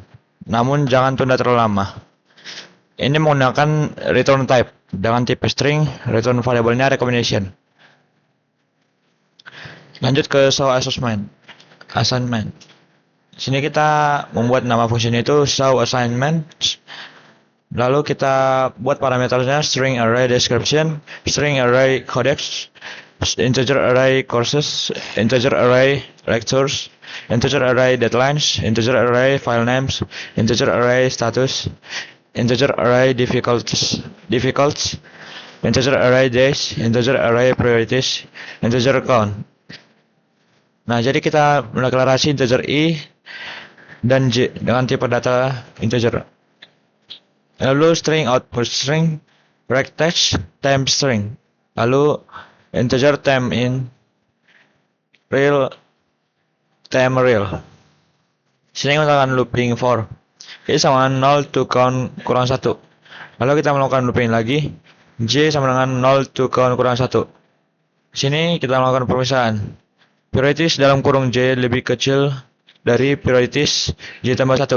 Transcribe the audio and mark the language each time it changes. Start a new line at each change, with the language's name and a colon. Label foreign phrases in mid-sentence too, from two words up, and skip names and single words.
Indonesian: Namun jangan tunda terlalu lama. Ini menggunakan
English: return type
Indonesian: dengan tipe string,
English: return variable-nya recommendation.
Indonesian: Lanjut ke
English: show assignment.
Indonesian: Sini kita membuat nama fungsinya itu
English: show assignment.
Indonesian: Lalu kita buat parameternya
English: string array description, string array codex, integer array courses, integer array lectures, integer array deadlines, integer array file names, integer array status, integer array difficulties, integer array days, integer array priorities, integer count.
Indonesian: Nah, jadi kita mendeklarasi
English: integer i
Indonesian: dan j dengan tipe data integer.
English: Lalu string output string, break text, temp string. Lalu integer temp in, real temp real.
Indonesian: Sini menggunakan
English: looping for.
Indonesian: Ini sama dengan 0
English: to count
Indonesian: kurang 1. Lalu kita melakukan looping lagi. J sama dengan 0
English: to count
Indonesian: kurang 1. Sini kita melakukan pemisahan. Priorities dalam kurung J lebih kecil dari priorities J tambah 1.